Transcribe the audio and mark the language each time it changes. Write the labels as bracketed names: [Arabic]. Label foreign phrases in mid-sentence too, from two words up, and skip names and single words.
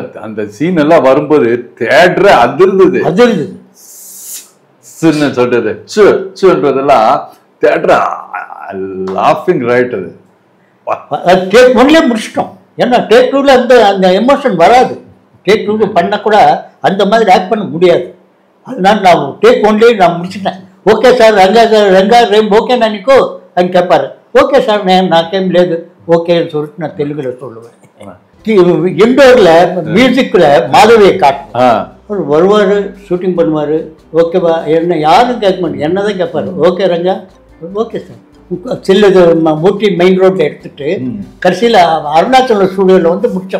[Tamil] அந்த சீன் எல்லாம் வரும்போது தியேட்டரை அதிர்ந்தது சொல்றது சுன்றதெல்லாம் [English] theater laughing right. [Tamil] அது டேக் 1லேயே முடிச்சிட்டோம். ஏன்னா டேக் 2ல அந்த எமோஷன் வராது. டேக் 2 பண்ண கூட அந்த மாதிரி ஆக்ட் பண்ண முடியாது. அதனால நான் டேக் 1லேயே நான் முடிச்சிட்டேன். [English] okay sir [Telugu] రంగా రేపు ఓకేనా నీకు అని చెప్పారు. [English] okay sir [Telugu] నాకేం లేదు ఓకే అని [Tamil] சொல்லிட்டு நான் தெலுங்குல சொல்லுவேன். இண்டோரில் மியூசிக்கில் மாதவியை காட்டும். அவர் வருவார், ஷூட்டிங் பண்ணுவார். ஓகேவா என்ன யாரும் கேட்க மாட்டேன், என்ன தான் கேட்பாரு. [English] okay Ranga, okay sir. [Tamil] சில்லது ஊட்டி மெயின் ரோட்டில் எடுத்துகிட்டு கடைசியில் அருணாச்சலம் ஸ்டூடியோவில் வந்து முடித்தோம்.